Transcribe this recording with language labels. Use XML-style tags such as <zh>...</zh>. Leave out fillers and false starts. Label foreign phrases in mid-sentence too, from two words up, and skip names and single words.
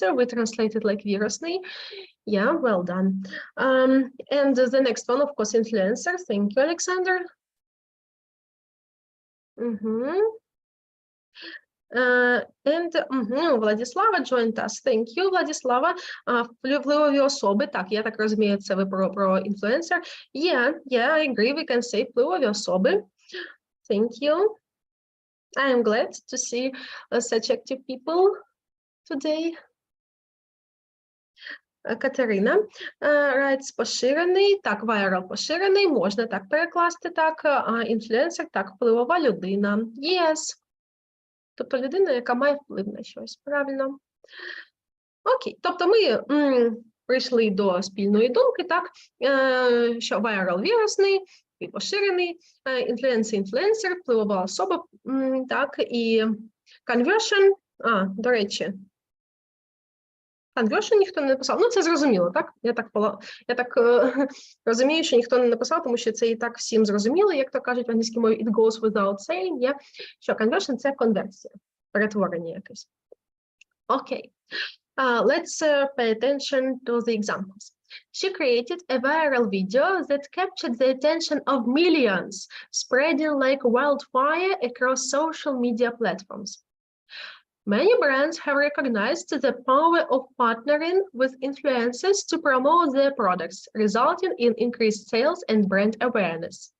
<en>We translate it like virusный. Yeah, well done. And the next one, of course, influencer. Thank you, Alexander. And Владислава joined us. Thank you,</en> <uk>Владислава. Впливові особи. Так, я так розумію, це ви про influencer.</uk> <en>Yeah, I agree. We can say</en> <uk>впливові особи.</uk> <en>Thank you. I am glad to see such active people today.</en> <uk>Катерина writes поширений, так, viral поширений, можна так перекласти, так, інфлюенсер, так, впливова людина. Yes. Тобто людина, яка має вплив на щось, правильно. Окей, тобто ми прийшли до спільної думки, так, що viral вірусний, і поширений, інфлюенсер, впливова особа, так, і conversion, до речі, conversion ніхто не написав. Ну, це зрозуміло, так? Я так розумію, що ніхто не написав, тому що це і так всім зрозуміло, як то кажуть в англійській мові,</uk> <en>it goes without saying,</en> <uk>що conversion – це конверсія, перетворення якесь. Окей.</uk> <en>Let's pay attention to the examples. She created a viral video that captured the attention of millions, spreading like wildfire across social media platforms. Many brands have recognized the power of partnering with influencers to promote their products, resulting in increased sales and brand awareness.</en>